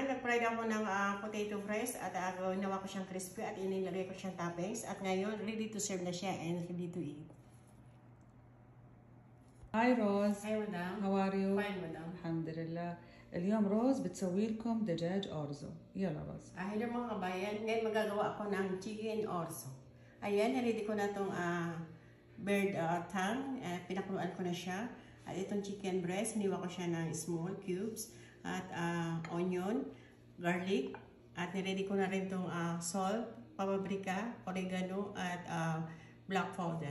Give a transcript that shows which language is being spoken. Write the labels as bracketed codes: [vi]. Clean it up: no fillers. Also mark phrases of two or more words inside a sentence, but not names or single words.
[tl] nag-fried ako ng [en] potato fries [tl] at ginawa ko siyang crispy at inilagay ko siyang toppings. At ngayon, [en] ready to serve [tl] na siya and [en] ready to eat. [ar] هاي روز. [en] Hi, madam. How are you? Fine, madam. [ar] الحمد لله. اليوم روز بتسوي لكم دجاج أرزو. يلا روز. [tl] Hello mga kabayan. Ngayon magagawa ako ng [en] chicken orzo. [tl] Ayan, ready ko na itong [en] bird tongue. [tl] Pinakuluan ko na siya. At itong [en] chicken breast, [tl] hiniwa ko siya ng [en] small cubes. [tl] At onion, garlic. At niready ko na rin itong salt, paprika, oregano, at [en] black powder.